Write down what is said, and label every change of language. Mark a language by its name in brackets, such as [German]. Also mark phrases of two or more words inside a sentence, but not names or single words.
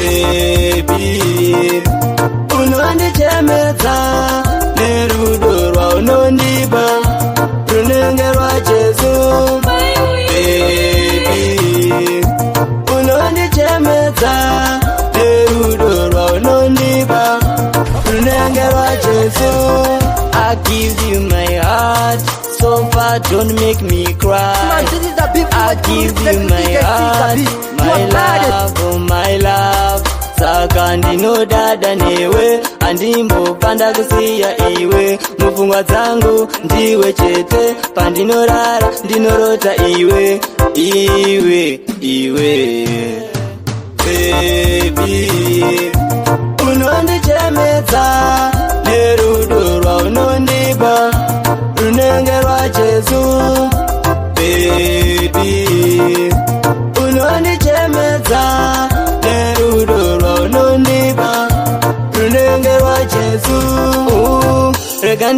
[Shona] baby unondichemedza nerudo rwaunondipa runenge rwajesu baby unondichemedza nerudo rwaunondipa runenge [English] rwajesu I give you my heart so far don't make me cry I give you my heart my love oh my love [Shona] saka ndinodada newe andimbopanda kusiya iwe mupfungwa dzangu ndiwe chete pandinorara ndinorota iwe baby unondichemedza nerudo rwaunondipa runenge rwajesu baby unondichemedza nerudo rwaunondipa runenge rwajesu rega